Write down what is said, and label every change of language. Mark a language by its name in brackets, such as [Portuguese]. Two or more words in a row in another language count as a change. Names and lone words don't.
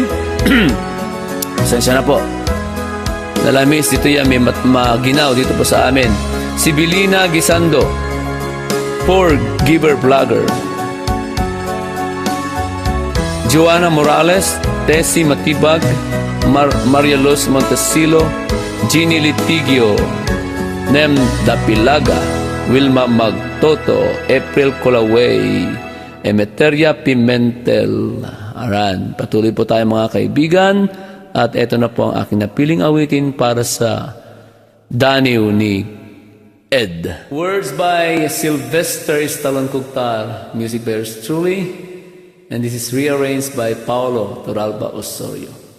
[Filipino] Sensya na po. Nalamis, dito yan, may maginaw dito po sa amin. Si Bilina Gisando, Poor Giver Vlogger. Joanna Morales, Tessie Matibag, Maria Luz Montesilo, Ginny Litigio, Nem Dapilaga, Wilma Magtoto, April Colaway, Emeteria Pimentel. Aran, patuloy po tayo mga kaibigan. At ito na po ang aking napiling awitin para sa Daniw ni Ed. [English] Words by Sylvester Stallone Cugtar, music by yours truly, and this is rearranged by Paulo Toralba Osorio.